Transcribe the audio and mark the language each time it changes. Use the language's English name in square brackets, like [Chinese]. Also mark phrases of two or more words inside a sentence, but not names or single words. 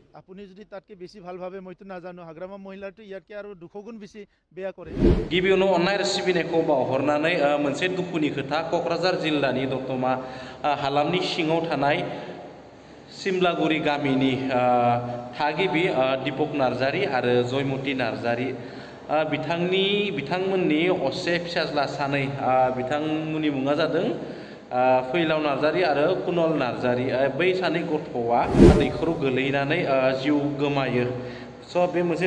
[Assamese] আপুনি যদি তাতকে বেছি ভাল ভাবে মইতো নাজানো হাগ্ৰামা মহিলাটো ইয়াতকে আৰু 200 গুণ বেছি বেয়া কৰে [Bodo] गिबियावनो अननाय आरो सिबिनायखौ बावहरनानै मोनसे दुखुनि खोथा क'क्राझार जिल्लानि दतमा हालामनि सिङाव थानाय सिमलागुरि गामिनि थागिबि दीपक नार्जारी आरो जयमती नार्जारी बिथांमोननि असे फिसाज्ला सानै बिथांमोननि मुङा जादों फैलाव नार्जारी आरो कुनल नार्जारी बै सानै गथ'आ दैखराव गोलैनानै जिउ गोमायो स' बे मोनसे